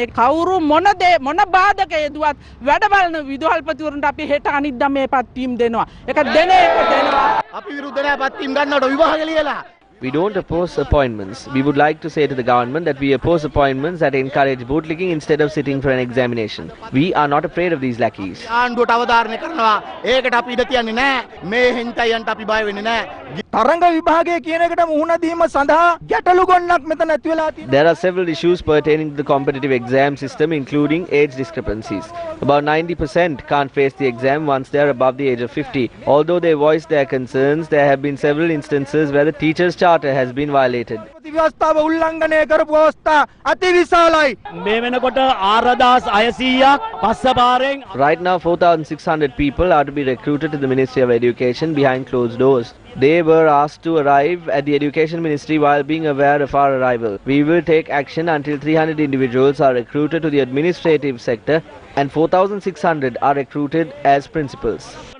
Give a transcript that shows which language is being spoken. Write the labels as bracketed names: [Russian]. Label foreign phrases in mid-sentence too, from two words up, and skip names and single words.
[Sinhala] කවුරු මොන බාධක යෙදුවත් වැඩ බලන විදුහල්පතිවරුන්ට අපි හෙට අනිද්දා මේ පත්වීම් දෙනවා. ඒක දෙන එක දෙනවා. අපි විරුද්ධ නැහැ පත්වීම් ගන්නවට විභාග ලියලා. [English] We don't oppose appointments. We would like to say to the government that we oppose appointments that encourage bootlicking instead of sitting for an examination. We are not afraid of these lackeys. [Sinhala] ආණ්ඩුවට අවධාරණය කරනවා. ඒකට අපි ඉඩ තියන්නේ නැහැ. මේ හින්තයන්ට අපි බය වෙන්නේ නැහැ. තරංග විභාගය කියන එකට මුහුණ දීම සඳහා ගැටලු ගොන්නක් මෙතන ඇති වෙලා තියෙනවා. [English] There are several issues pertaining to the competitive exam system, including age discrepancies. About 90% can't face the exam once they are above the age of 50. Although they voiced their concerns, there have been several instances where the teachers' charter has been violated. [Sinhala] ව්‍යවස්ථාව උල්ලංඝනය කරපු අවස්ථා අතිවිශාලයි. මේ වෙනකොට 4600ක් පස්සපාරෙන්. [English] Right now 4600 people are to be recruited to the Ministry of Education behind closed doors. They were asked to arrive at the Education Ministry while being aware of our arrival. We will take action until 300 individuals are recruited to the administrative sector and 4600 are recruited as principals.